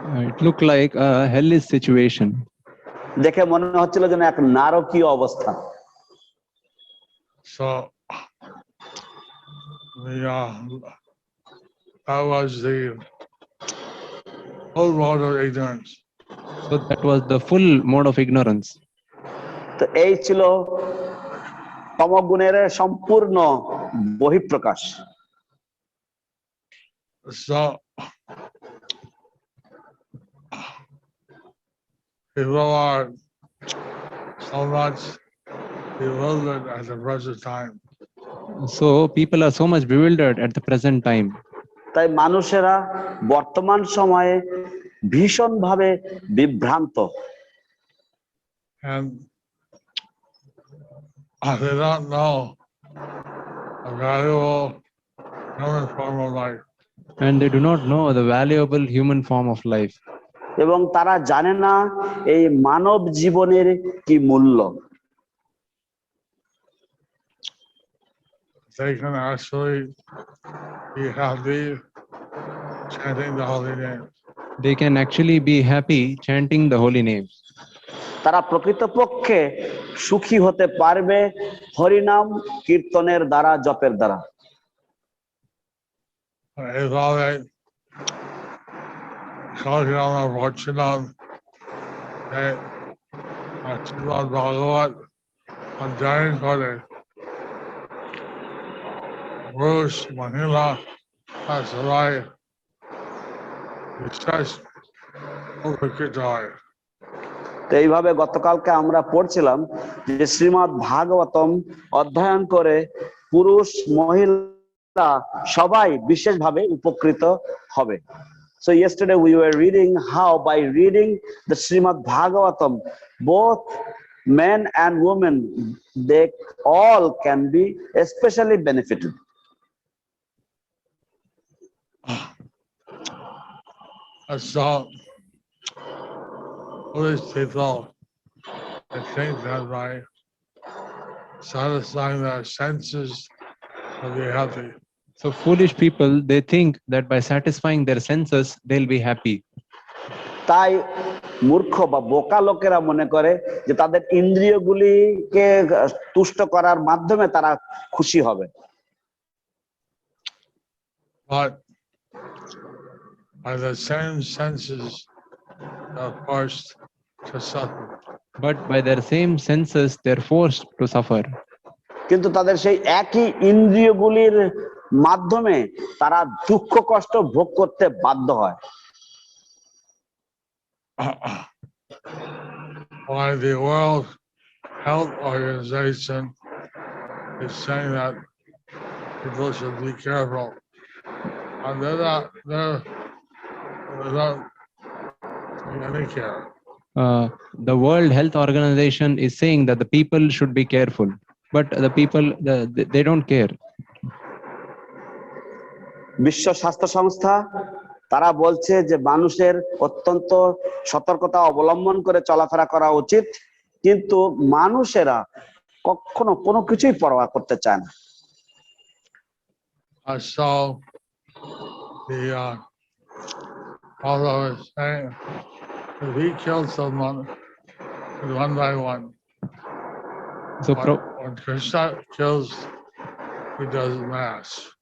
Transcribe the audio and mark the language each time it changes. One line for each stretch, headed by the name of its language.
English: It looked like a hellish situation.
Bangla: দেখে মনে হচ্ছিল যেন এক নারকীয় অবস্থা।
English: So that was the whole mode of ignorance. So that was the full mode of ignorance.
Bangla: তো এই ছিল তমগুণের সম্পূর্ণ বহিঃপ্রকাশ।
English: So people are so much bewildered at the present time. So people are so much bewildered at the present time.
Bangla: তাই মানুষেরা বর্তমান সময়ে ভীষণভাবে বিভ্রান্ত।
English: And they don't know the valuable human form of life. And they do not know the valuable human form of life.
Bangla: এবং তারা জানে না এই মানব জীবনের কি মূল্য।
English: They can actually be happy chanting the holy names. They can actually be happy chanting the holy names.
Bangla: তারা প্রকৃতপক্ষে সুখী হতে পারবে হরিনাম কীর্তনের দ্বারা, জপের দ্বারা। এইভাবে সবাইকে আমরা বলছিলাম যে শ্রীমদ ভাগবত অধ্যয়ন করে পুরুষ মহিলা আর সবাই বিশেষ উপকৃত হয়। তো এইভাবে গতকালকে আমরা পড়ছিলাম যে শ্রীমদ ভাগবতম অধ্যয়ন করে পুরুষ মহিলা সবাই বিশেষভাবে উপকৃত হবে।
English: So yesterday we were reading how by reading the Srimad Bhagavatam, both men and women, they all can be especially benefited. So foolish people, they think that by satisfying their senses they'll be happy. So foolish people, they think that by satisfying their senses, they'll be happy.
Bangla: তাই মূর্খ বা বোকা লোকেরা মনে করে যে তাদের ইন্দ্রিয়গুলিকে তুষ্ট করার মাধ্যমে তারা খুশি হবে।
English: But by the same senses are forced to suffer. But by their same senses, they're forced to suffer.
Bangla: কিন্তু তাদের সেই একই ইন্দ্রিয়গুলির মাধ্যমে তারা দুঃখ কষ্ট ভোগ করতে বাধ্য হয়।
English: Why the World Health Organization is saying that people should be careful. And they're not taking any care. The World Health Organization is saying that the people should be careful, but the people, they don't care.
Bangla: বিশ্ব স্বাস্থ্য সংস্থা তারা বলছে যে মানুষের অত্যন্ত সতর্কতা অবলম্বন করে চলাফেরা করা উচিত, কিন্তু মানুষেরা কখনো কোনো কিছুই পরোয়া করতে চায় না।
English: So the although it's saying if he killed someone one by one, So, when Krishna kills, he does mass.